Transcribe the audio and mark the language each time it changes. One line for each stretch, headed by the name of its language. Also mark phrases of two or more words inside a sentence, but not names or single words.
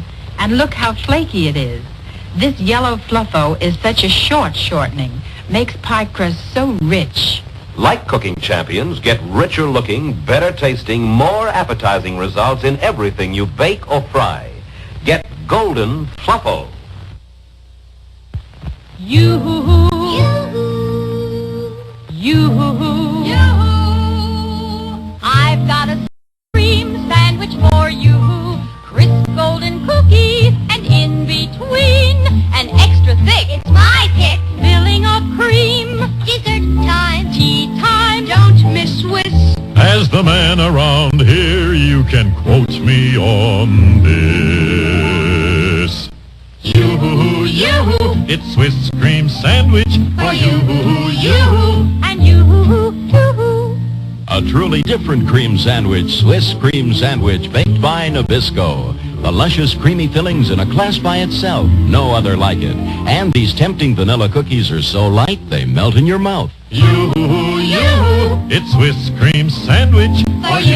English: And look how flaky it is. This yellow Fluffo is such a short shortening. Makes pie crust so rich. Like cooking champions, get richer looking, better tasting, more appetizing results in everything you bake or fry. Get Golden Fluffo. Yoo-hoo-hoo. Yoo-hoo-hoo. I've got a cream sandwich for you. Crisp golden cookies, and in between, an extra thick. It's my pick. Filling of cream. Dessert time. Tea time. Don't miss Swiss. As the man around here, you can quote me on this. Yoo-hoo, yoo-hoo, it's Swiss cream sandwich for you-hoo, yoo-hoo. And yoo-hoo, yoo-hoo. A A truly different cream sandwich, Swiss cream sandwich baked by Nabisco. The luscious creamy fillings in a class by itself. No other like it. And these tempting vanilla cookies are so light they melt in your mouth. You, it's Swiss cream sandwich for you,